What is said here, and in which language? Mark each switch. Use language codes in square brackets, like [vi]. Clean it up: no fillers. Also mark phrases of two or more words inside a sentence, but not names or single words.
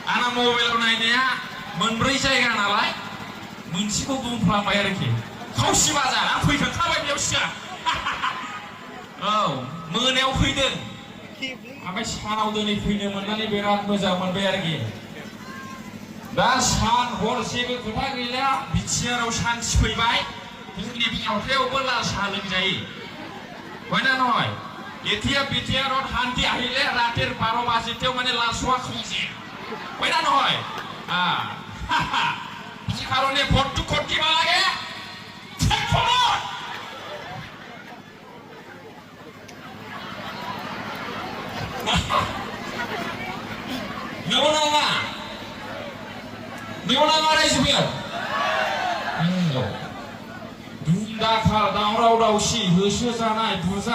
[brx] मबाइलाव नायनाया मोनब्रै जायगा नालाय मोनसेखौ बुंफ्लांबाय आरोखि खावसि बाजार आं फैखांखाबाय बेयाव सिगां औ मोनायाव फैदों ओमफ्राय सानाव दिनै फैनो मोननानै बिराद मोजां मोनबाय आरोखि दा सान हर जेबो खोथा गैला बिटिआरआव सान्थि फैबाय जोंनि भारतायावबो लाल साहा लोंजायो [as] হয় না নহয় এতিয়া বিটিআরত শান্তি আহিলে ৰাতিৰ 12 বাজিতেও মানে লাল চাহ খুঁজে হয় না নহয় এই কাৰণে ভোটটো ক'ত দিব লাগে [brx] नंगौना रायजोफोर दुम दाखाल दावराव दावसि होसो जानाय बुजा